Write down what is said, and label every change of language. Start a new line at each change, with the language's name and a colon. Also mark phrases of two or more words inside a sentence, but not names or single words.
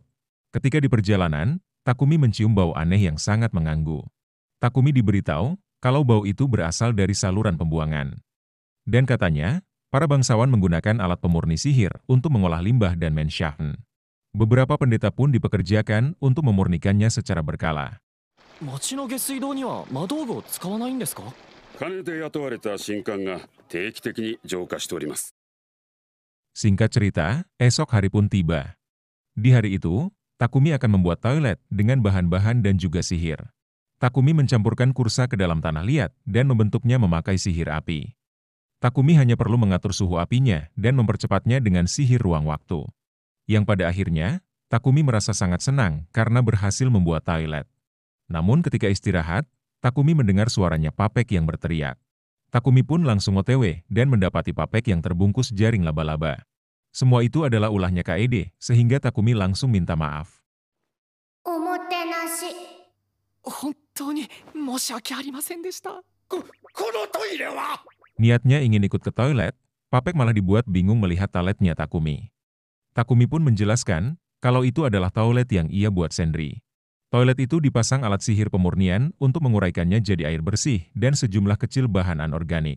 Indonesian: Ketika di perjalanan, Takumi mencium bau aneh yang sangat mengganggu. Takumi diberitahu kalau bau itu berasal dari saluran pembuangan. Dan katanya, para bangsawan menggunakan alat pemurni sihir untuk mengolah limbah dan menschaffen. Beberapa pendeta pun dipekerjakan untuk memurnikannya secara berkala.
Japanese: 町の下水道には魔道具を使わないんですか。金で雇われた神官が定期的に浄化しております。
Indonesian: Singkat cerita, esok hari pun tiba. Di hari itu, Takumi akan membuat toilet dengan bahan-bahan dan juga sihir. Takumi mencampurkan kursa ke dalam tanah liat dan membentuknya memakai sihir api. Takumi hanya perlu mengatur suhu apinya dan mempercepatnya dengan sihir ruang waktu. Yang pada akhirnya, Takumi merasa sangat senang karena berhasil membuat toilet. Namun ketika istirahat, Takumi mendengar suaranya Papek yang berteriak. Takumi pun langsung OTW dan mendapati Papek yang terbungkus jaring laba-laba. Semua itu adalah ulahnya KED, sehingga Takumi langsung minta maaf.
Japanese: おもてなし。本当に申し訳ありませんでした。このトイレは
Indonesian: Niatnya ingin ikut ke toilet, Papek malah dibuat bingung melihat toiletnya Takumi. Takumi pun menjelaskan kalau itu adalah toilet yang ia buat sendiri. Toilet itu dipasang alat sihir pemurnian untuk menguraikannya jadi air bersih dan sejumlah kecil bahan anorganik.